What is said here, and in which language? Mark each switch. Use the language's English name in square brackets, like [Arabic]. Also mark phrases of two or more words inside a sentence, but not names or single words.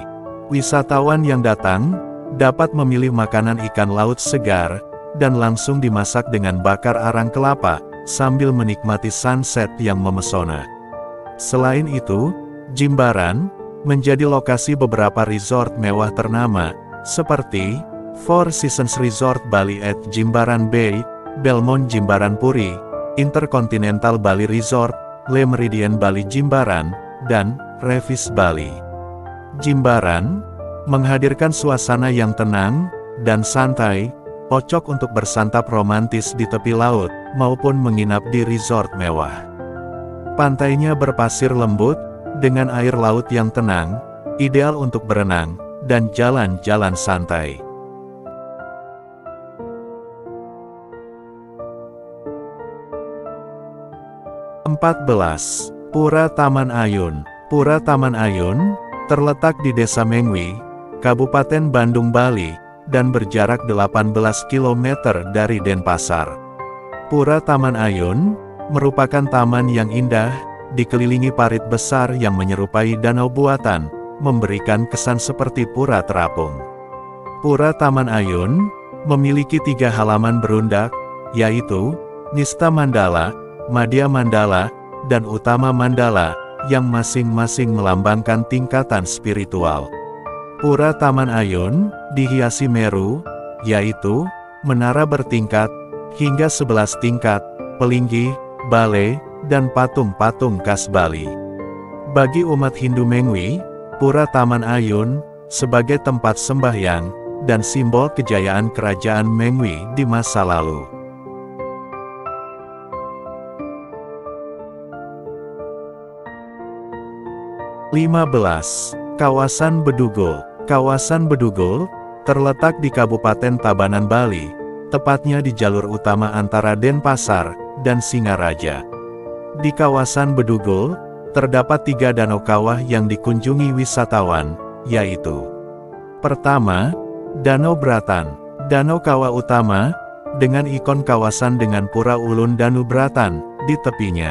[Indonesian] Wisatawan yang datang dapat memilih makanan ikan laut segar, dan langsung dimasak dengan bakar arang kelapa, sambil menikmati sunset yang memesona. Selain itu, Jimbaran menjadi lokasi beberapa resort mewah ternama, seperti Four Seasons Resort Bali at Jimbaran Bay, Belmont Jimbaran Puri, Intercontinental Bali Resort, Le Méridien Bali Jimbaran, dan Revis Bali. Jimbaran menghadirkan suasana yang tenang dan santai, cocok untuk bersantap romantis di tepi laut, maupun menginap di resort mewah. Pantainya berpasir lembut, dengan air laut yang tenang, ideal untuk berenang, dan jalan-jalan santai. Pura Taman Ayun. Pura Taman Ayun terletak di Desa Mengwi, Kabupaten Bandung, Bali, dan berjarak 18 km dari Denpasar. Pura Taman Ayun merupakan taman yang indah, dikelilingi parit besar yang menyerupai danau buatan, memberikan kesan seperti pura terapung. Pura Taman Ayun memiliki 3 halaman berundak, yaitu Nista Mandala, Madya Mandala, dan Utama Mandala, yang masing-masing melambangkan tingkatan spiritual. Pura Taman Ayun dihiasi meru, yaitu menara bertingkat, hingga 11 tingkat, pelinggih, bale, dan patung-patung khas Bali. Bagi umat Hindu Mengwi, Pura Taman Ayun sebagai tempat sembahyang dan simbol kejayaan kerajaan Mengwi di masa lalu. Kawasan Bedugul. Kawasan Bedugul terletak di Kabupaten Tabanan, Bali, tepatnya di jalur utama antara Denpasar dan Singaraja. Di kawasan Bedugul, terdapat 3 danau kawah yang dikunjungi wisatawan, yaitu: pertama, Danau Bratan. Danau kawah utama, dengan ikon kawasan dengan Pura Ulun Danubratan di tepinya.